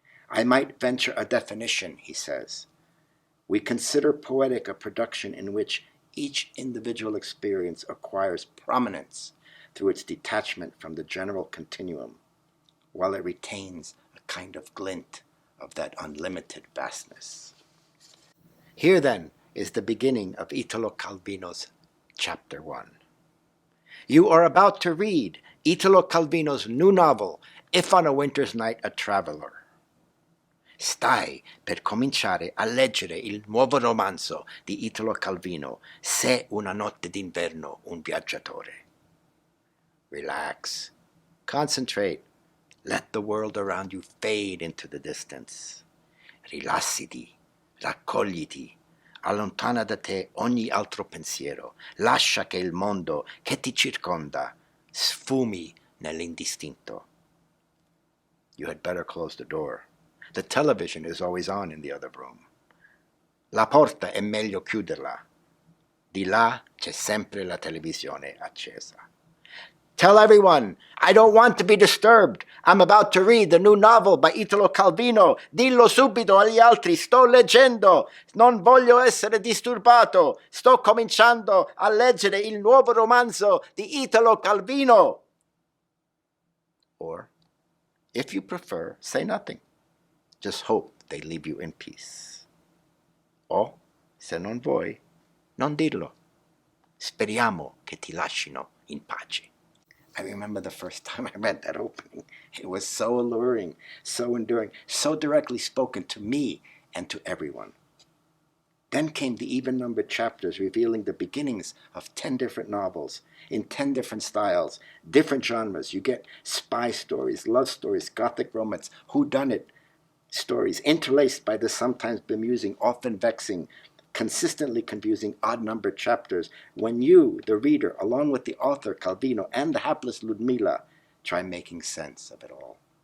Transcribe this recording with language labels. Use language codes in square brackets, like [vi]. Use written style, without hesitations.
[en] I might venture a definition, he says. We consider poetic a production in which each individual experience acquires prominence through its detachment from the general continuum, while it retains a kind of glint of that unlimited vastness. Here, then, is the beginning of Italo Calvino's Chapter 1. You are about to read Italo Calvino's new novel, If on a Winter's Night a Traveler. [it] Stai per cominciare a leggere il nuovo romanzo di Italo Calvino, Se una notte d'inverno un viaggiatore. [en] Relax, concentrate, let the world around you fade into the distance. [it] Rilassiti, raccogliti, allontana da te ogni altro pensiero, lascia che il mondo che ti circonda sfumi nell'indistinto. [en] You had better close the door. The television is always on in the other room. [it] La porta è meglio chiuderla. Di là c'è sempre la televisione accesa. [en] Tell everyone, I don't want to be disturbed. I'm about to read the new novel by Italo Calvino. [it] Dillo subito agli altri, sto leggendo. Non voglio essere disturbato. Sto cominciando a leggere il nuovo romanzo di Italo Calvino. [en] Or, if you prefer, say nothing. Just hope they leave you in peace. [it] O, se non vuoi, non dirlo. Speriamo che ti lascino in pace. [en] I remember the first time I read that opening. It was so alluring, so enduring, so directly spoken to me and to everyone. Then came the even-numbered chapters revealing the beginnings of 10 different novels in 10 different styles, different genres. You get spy stories, love stories, gothic romance, whodunit stories, interlaced by the sometimes bemusing, often vexing, consistently confusing odd-numbered chapters when you, the reader, along with the author Calvino and the hapless Ludmila, try making sense of it all.